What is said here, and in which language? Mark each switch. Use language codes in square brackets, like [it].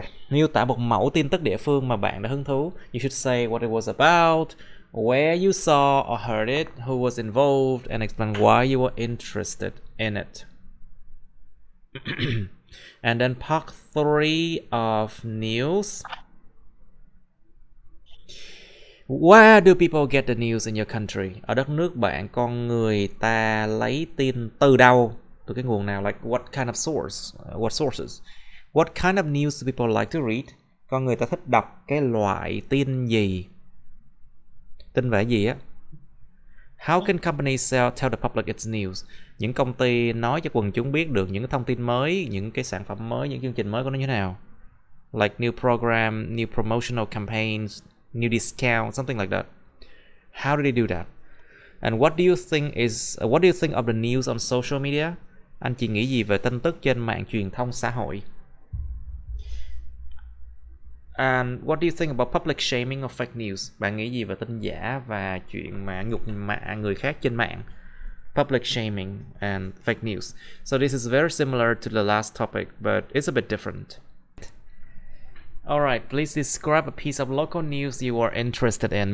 [vi] Miêu tả một mẫu tin tức địa phương mà bạn đã hứng thú. [en] You should say what it was about, where you saw or heard it, who was involved, and explain why you were interested in it. And then part 3 of news. Where do people get the news in your country? [vi] Ở đất nước bạn, con người ta lấy tin từ đâu? từ cái nguồn nào, [en] like what kind of source, what sources, what kind of news do people like to read, [vi] con người ta thích đọc cái loại tin gì, tin về gì á. [en] How can companies tell the public its news? [vi] Những công ty nói cho quần chúng biết được những cái thông tin mới, những cái sản phẩm mới, những chương trình mới của nó như thế nào. [en] Like new program, new promotional campaigns, new discount, something like that. How do they do that? And what do you think of the news on social media? [vi] Anh chị nghĩ gì về tin tức trên mạng truyền thông xã hội? [en] And what do you think about public shaming or fake news? [vi] Bạn nghĩ gì về tin giả và chuyện mà nhục mạ người khác trên mạng? [en] Public shaming and fake news. So this is very similar to the last topic, but it's a bit different. Alright, please describe a piece of local news you are interested in.